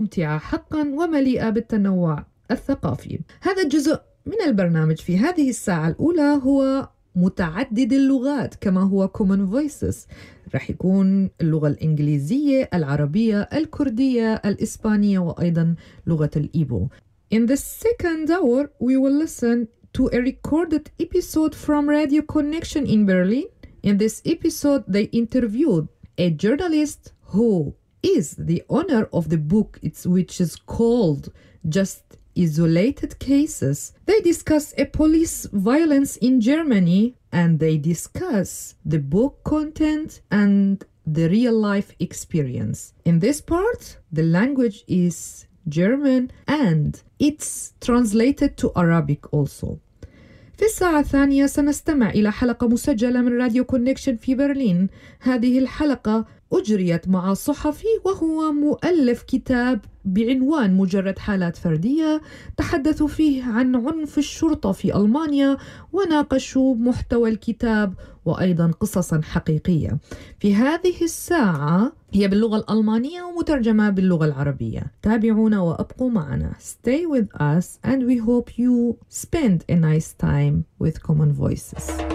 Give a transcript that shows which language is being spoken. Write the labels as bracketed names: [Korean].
[Arabic] ممتعة حقا ومليئة بالتنوع الثقافي. هذا جزء من البرنامج في هذه الساعة الأولى هو متعدد اللغات كما هو Common Voices. رح يكون اللغة الإنجليزية، العربية، الكردية، الإسبانية وأيضا لغة الإيبو. [English] In the second hour, we will listen to a recorded episode from Radio Connection in Berlin. In this episode, they interviewed a journalist who is the owner of the book, which is called Just Isolated Cases. They discuss a police violence in Germany, and they discuss the book content and the real life experience. In this part, the language is German and it's translated to Arabic also. [Arabic] في الساعة الثانية سنستمع إلى حلقة مسجلة من راديو كونكشن في برلين. هذه الحلقة أجريت مع صحفي وهو مؤلف كتاب بعنوان مجرد حالات فردية، تحدثوا فيه عن عنف الشرطة في ألمانيا وناقشوا محتوى الكتاب وأيضا قصصا حقيقية. في هذه الساعة هي باللغة الألمانية ومترجمة باللغة العربية. تابعونا وأبقوا معنا. [English] Stay with us and we hope you spend a nice time with Common Voices.